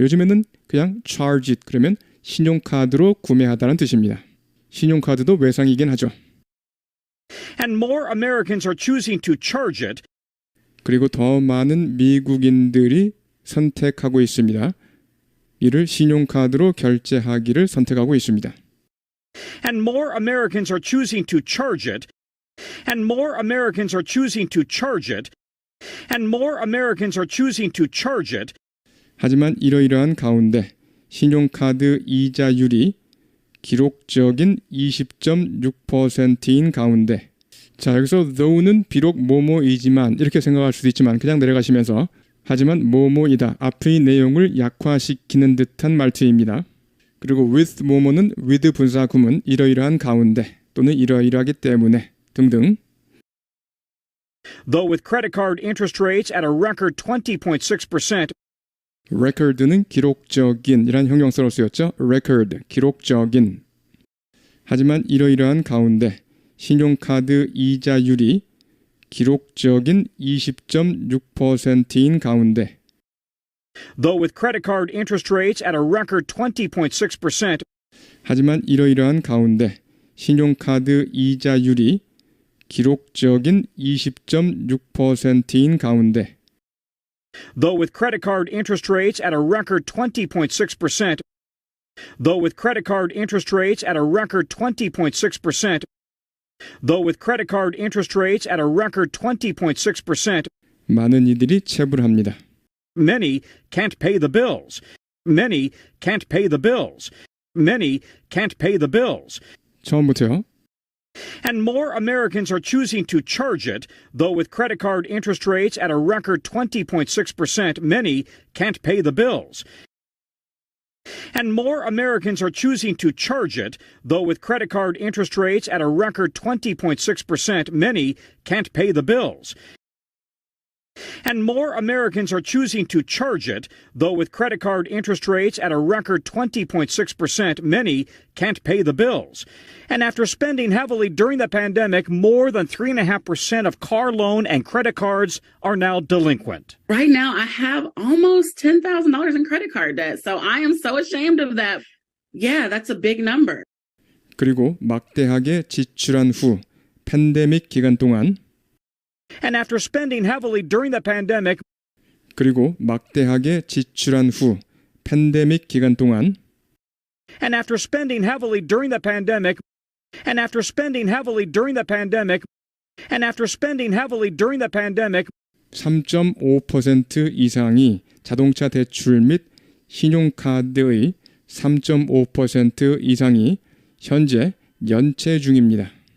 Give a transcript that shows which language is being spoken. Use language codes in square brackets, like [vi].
[ko] 요즘에는 그냥 [en] charge it, [ko] 그러면 신용카드로 구매하다는 뜻입니다. 신용카드도 외상이긴 하죠. [en] And more Americans are choosing to charge it. [ko] 그리고 더 많은 미국인들이 선택하고 있습니다. 이를 신용카드로 결제하기를 선택하고 있습니다. [en] And more Americans are choosing to charge it. And more Americans are choosing to charge it. And more Americans are choosing to charge it. [ko] 하지만 이러이러한 가운데 신용카드 이자율이 기록적인 20.6%인 가운데 자 여기서 though는 비록 뭐뭐이지만 이렇게 생각할 수도 있지만 그냥 내려가시면서 하지만 뭐뭐이다 앞의 내용을 약화시키는 듯한 말투입니다. 그리고 with 뭐뭐는 with 분사 구문 이러이러한 가운데 또는 이러이러하기 때문에 등등 [en] Though with credit card interest rates at a record 20.6%, [ko] record는 기록적인 이란 형용사로 쓰였죠. record, 기록적인. 하지만 이러이러한 가운데 신용카드 이자율이 기록적인 20.6%인 가운데 [en] though with credit card interest rates at a record 20.6%, [ko] 하지만 이러이러한 가운데 신용카드 이자율이 기록적인 20.6%인 가운데 [en] though with credit card interest rates at a record 20.6%, though with credit card interest rates at a record 20.6%, though with credit card interest rates at a record 20.6%, [ko] 많은 이들이 체불합니다. [en] many can't pay the bills. Many can't pay the bills. Many can't pay the bills. [ko] 처음부터요. [en] And more Americans are choosing to charge it, though with credit card interest rates at a record 20.6%, many can't pay the bills. And more Americans are choosing to charge it, though with credit card interest rates at a record 20.6%, many can't pay the bills. And more Americans are choosing to charge it, though with credit card interest rates at a record 20.6%, many can't pay the bills. And after spending heavily during the pandemic, more than 3.5% of car loan and credit cards are now delinquent. Right now, I have almost $10,000 in credit card debt. So I am so ashamed of that. Yeah, that's a big number. [ko] 그리고 막대하게 지출한 후 팬데믹 기간 동안 [en] And after spending heavily during the pandemic, [ko] 그리고 막대하게 지출한 후 팬데믹 기간 동안 [en] and after spending heavily during the pandemic, and after spending heavily during the pandemic, and after spending heavily during the pandemic, [ko] 3.5% 이상이 자동차 대출 및 신용카드의 3.5% 이상이 현재 연체 중입니다.